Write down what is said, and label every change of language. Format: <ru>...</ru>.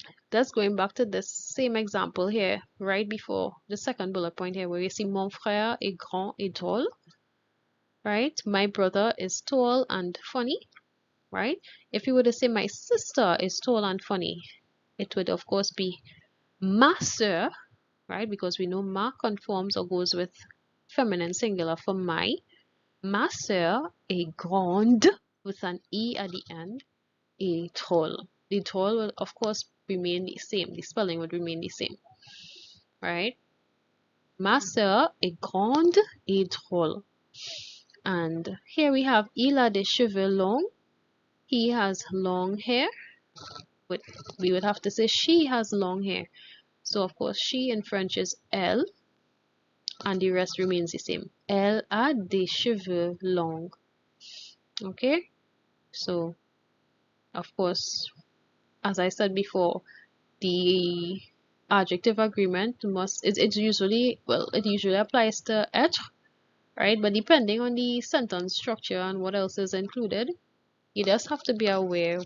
<en>That's going back to this same example here, right before the second bullet point here, where you see</en> <fr>mon frère est grand et drôle.</fr> <en>Right? My brother is tall and funny. Right? If you were to say my sister is tall and funny, it would of course be</en> <fr>ma sœur,</fr> <en>right? Because we know ma conforms or goes with feminine singular for my.</en> <fr>Ma sœur est grande</fr> <en>with an E at the end,</en> <fr>et drôle.</fr> <en>The drôle will of course remain the same. The spelling would remain the same, right?</en> <fr>Ma sœur est grande et drôle.</fr> <en>And here we have</en> <fr>il a des cheveux longs.</fr> <en>He has long hair. But we would have to say she has long hair. So of course she in French is elle, and the rest remains the same.</en> <fr>Elle a des cheveux longs.</fr> <en>Okay, so of course, as I said before, the adjective agreement it usually applies to être, right? But depending on the sentence structure and what else is included, you just have to be aware.</en>